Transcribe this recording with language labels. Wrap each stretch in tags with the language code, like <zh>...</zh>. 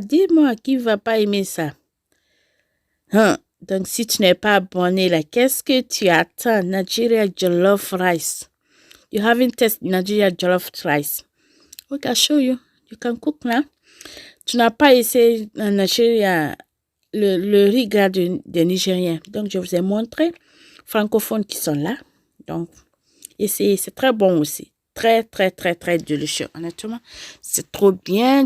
<fr>Dis-moi, qui va pas aimer ça? Donc, si tu n'es pas abonné là, qu'est-ce que tu attends?</fr> <en>Nigeria Jollof Rice. You haven't tasted Nigeria Jollof Rice. Okay, I'll show you. You can cook now.</en> <fr>Tu n'as pas essayé en Nigeria le riz gras des Nigériens. Donc, je vous ai montré francophones qui sont là. Donc, essayez. C'est très bon aussi. Très, très, très, très délicieux. Honnêtement, c'est trop bien.</fr>